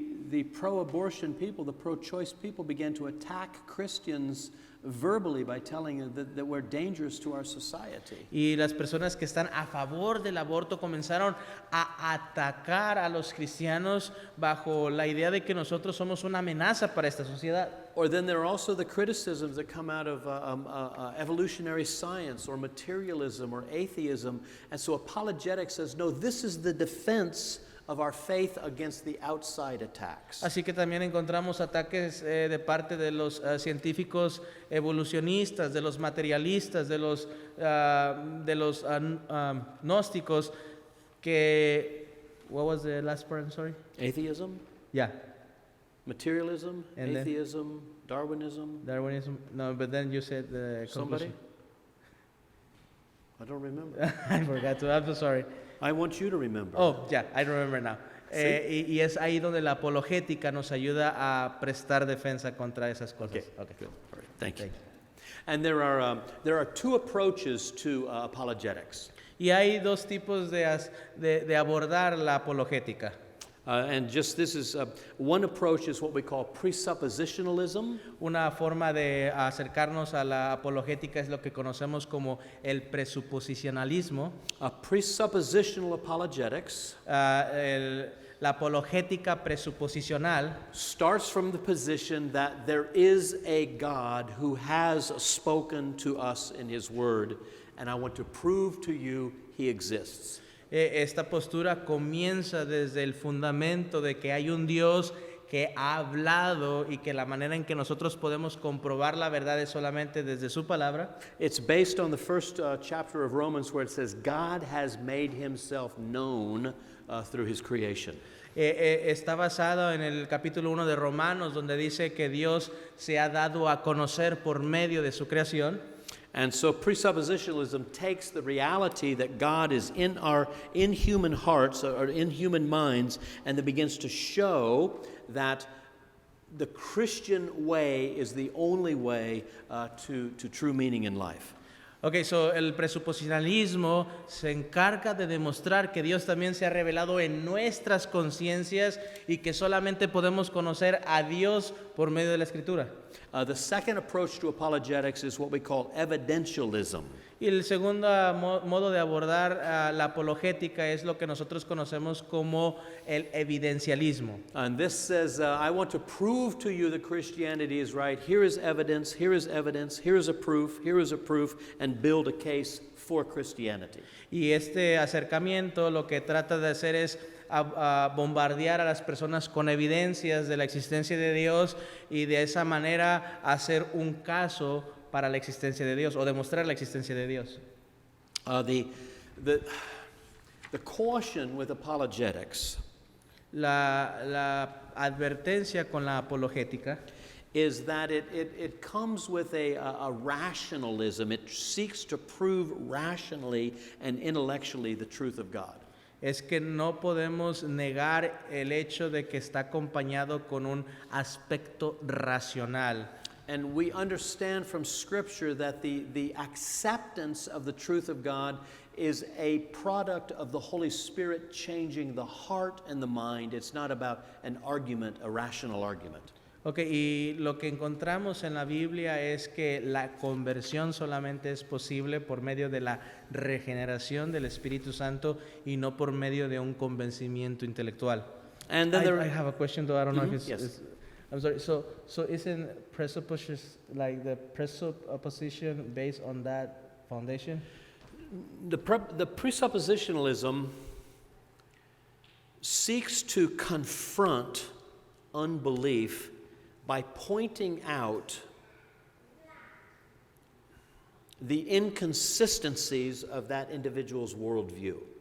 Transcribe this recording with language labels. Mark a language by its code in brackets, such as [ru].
[en] The pro-abortion people, the pro-choice people began to attack Christians verbally by telling them that we're dangerous to our society. [es] Y las personas que están a favor del aborto comenzaron a atacar a los cristianos bajo la idea de que nosotros somos una amenaza para esta sociedad. [en] Or then there are also the criticisms that come out of evolutionary science or materialism or atheism. And so apologetics says, no, this is the defense of our faith against the outside attacks. [es] Así que también encontramos ataques de parte de los científicos evolucionistas, de los materialistas, de los gnósticos que [en] what was the last part? I'm sorry. Atheism, Yeah. materialism, And then- atheism, Darwinism. Darwinism. No, but then you said the Somebody? conclusion. I don't remember. I forgot to. I'm so sorry. I want you to remember. Oh, yeah, I remember now. [es] Y es ahí donde la apologética nos ayuda a prestar defensa contra esas cosas. [en] Okay. Okay. Good. All right. Thank you. And there are two approaches to apologetics. [es] Y hay dos tipos de abordar la apologética. [en] And just this is one approach is what we call presuppositionalism. [es] Una forma de acercarnos a la apologética es lo que conocemos como el presuposicionalismo. [en] Presuppositional apologetics [es] La apologética presuposicional [en] starts from the position that there is a God who has spoken to us in His Word, and I want to prove to you He exists. [es] Esta postura comienza desde el fundamento de que hay un Dios que ha hablado y que la manera en que nosotros podemos comprobar la verdad es solamente desde su palabra. [en] It's based on the first chapter of Romans where it says God has made Himself known through His creation. [es] Está basado en el capítulo 1 de Romanos, donde dice que Dios se ha dado a conocer por medio de su creación. [en] And so presuppositionalism takes the reality that God is in human hearts or in human minds, and it begins to show that the Christian way is the only way to true meaning in life. [es] Ok, so el presuposicionalismo se encarga de demostrar que Dios también se ha revelado en nuestras conciencias y que solamente podemos conocer a Dios por medio de la Escritura. [en] The second approach to apologetics is what we call evidentialism. [es] Y el segundo modo de abordar la apologética es lo que nosotros conocemos como el evidencialismo. [en] And this says, I want to prove to you that Christianity is right. Here is evidence, here is evidence, here is a proof, and build a case for Christianity. [es] Y este acercamiento lo que trata de hacer es a bombardear a las personas con evidencias de la existencia de Dios y de esa manera hacer un caso para la existencia de Dios o demostrar la existencia de Dios. [en] The caution with apologetics [es] La advertencia con la apologética [en] is that it comes with a rationalism. It seeks to prove rationally and intellectually the truth of God. [es] es que no podemos negar el hecho de que está acompañado con un aspecto racional. [en] And we understand from Scripture that the acceptance of the truth of God is a product of the Holy Spirit changing the heart and the mind. It's not about an argument, a rational argument. [es] Ok, y lo que encontramos en la Biblia es que la conversión solamente es posible por medio de la regeneración del Espíritu Santo y no por medio de un convencimiento intelectual. [en] And then I have a question though, I don't know if it's, Yes. I'm sorry, so isn't presupposition, like the presupposition based on that foundation? The presuppositionalism seeks to confront unbelief by pointing out the inconsistencies of that individual's worldview.